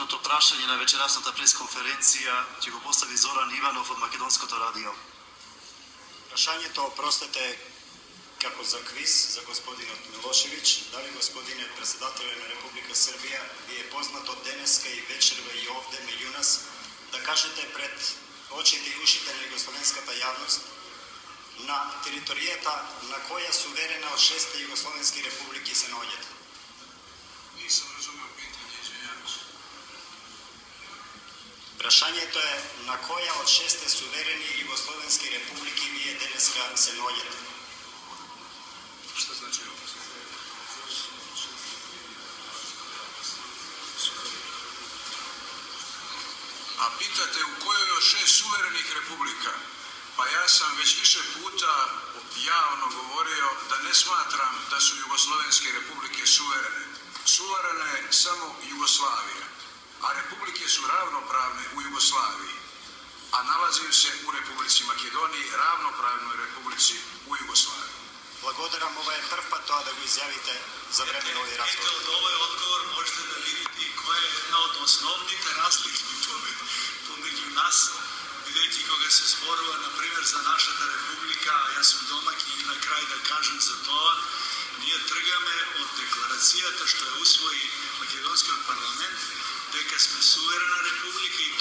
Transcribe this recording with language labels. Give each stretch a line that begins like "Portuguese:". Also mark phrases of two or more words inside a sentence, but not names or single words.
Macedonian: vprašanje na večerasната пресконференција ќе го постави Зоран Иванов од Македонското радио. Прашањето, опростете, како за квиз за господинот Милошевиќ, дали господине председателе на Република Србија ви е познато денеска и вечерва и овде меѓу нас да кажете пред очите и ушите на југословенската јавност на територијата на која суверена од 6 југословенски републики се наоѓате?
Serbian: Нисам разумел питање, извинјавам се.
Macedonian: Прашањето е на која од 6 суверени југословенски републики вие денеска се наоѓате? Што значи ова?
Serbian: A pitate u kojoj od 6 suverenih republika? Pa ja sam već više puta javno govorio da ne smatram da su jugoslovenske republike suverene. Suverena je samo Jugoslavija, a republike su ravnopravne u Jugoslaviji, a nalazim se u Republici Makedoniji, ravnopravnoj republici u Jugoslaviji.
Macedonian: Благодарам, ова е прв пат тоа да го изјавите за време на овој разговор. Од овој одговор можете да видите која е една од основните разлики помеѓу нас, бидејќи кога се зборува, например, за нашата република, а јас сум домаќин и на крај да кажем за тоа, ние тргаме од декларацијата што ја усвои Македонскиот парламент, дека сме суверена република